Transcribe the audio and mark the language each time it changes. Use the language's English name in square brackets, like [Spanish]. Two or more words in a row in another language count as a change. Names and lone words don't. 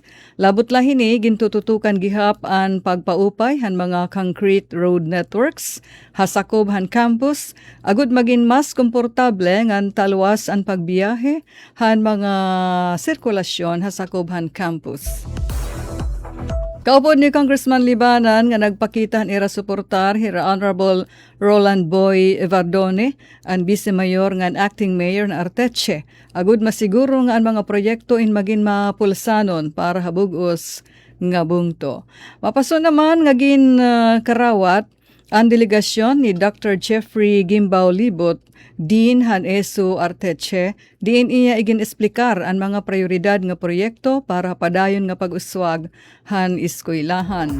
[Waray] Labot lahini gintututukan gihap an pagpaupay han mga [English] concrete road networks [Waray] hasakob han campus agud maging mas komportable ngan talwas an pagbiyahe han mga sirkulasyon hasakob han campus. Kaupod ni Congressman Libanan nga nagpakitan ira suportar hira Honorable Roland Boy Evardone, ang Vice Mayor nga Acting Mayor na Arteche. Agud masiguro nga ang mga proyekto in maging mapulsanon para habugos nga bungto. Mapaso naman nga karawat ang delegasyon ni Dr. Jeffrey Gimbao Libot, Dean han ESU Arteche, diin iya igin-esplikar ang mga prioridad nga proyekto para padayon nga pag-uswag han eskwelahan.